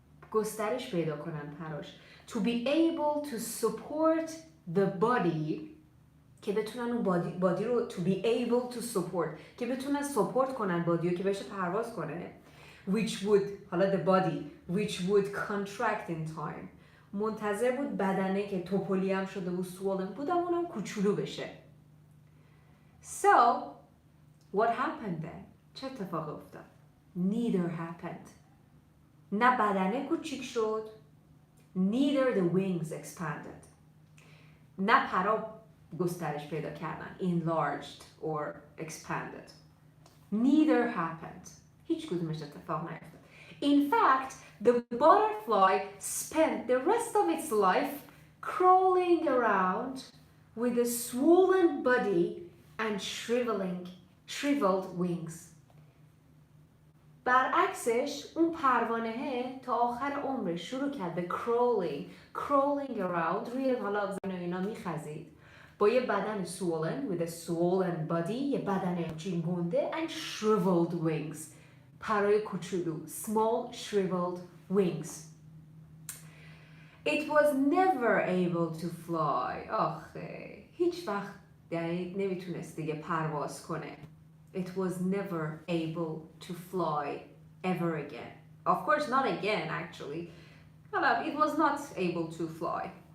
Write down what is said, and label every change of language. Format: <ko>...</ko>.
<fa>گسترش پیدا کنن پراش</fa> <en>to be able to support the body</en> <fa>که بتونن اون بادی رو</fa> <en>to be able to support</en> <fa>که بتونن سپورت کنن بادی رو که بشه پرواز کنه</fa> <en>which would</en> <fa>حالا</fa> <en>the body which would contract in time</en> <fa>منتظر بود بدنه که توپلی هم شده بود swollen بود اونم کوچولو بشه.</fa> <en>So what happened then؟</en> <fa>چه اتفاقی افتاد؟</fa> <en>Neither happened.</en> <fa>نه بدنه کوچیک شد</fa> <en>neither the wings expanded.</en> <fa>نه پرا گسترش پیدا کردن</fa> <en>enlarged or expanded. Neither happened.</en> <fa>هیچ کدومش اتفاق نیفتاد.</fa> <en>In fact, the butterfly spent the rest of its life crawling around with a swollen body and shriveled wings.</en> <fa>برعکسش اون پروانه تا آخر عمرش شروع کرد به</fa> <en>crawling around</en> <fa>روی حالا زمین اینا میخزید با یه بدن swollen</fa> <en>with a swollen body</en> <fa>یه بدن همچین گنده</fa> <en>and shriveled wings</en> <fa>پرای کوچولو</fa> <en>small shriveled wings. It was never able to fly.</en> <fa>آخه هیچ وقت نمیتونست دیگه پرواز کنه.</fa> <en>It was never able to fly ever again. Of course not again actually. It was not able to fly.</en>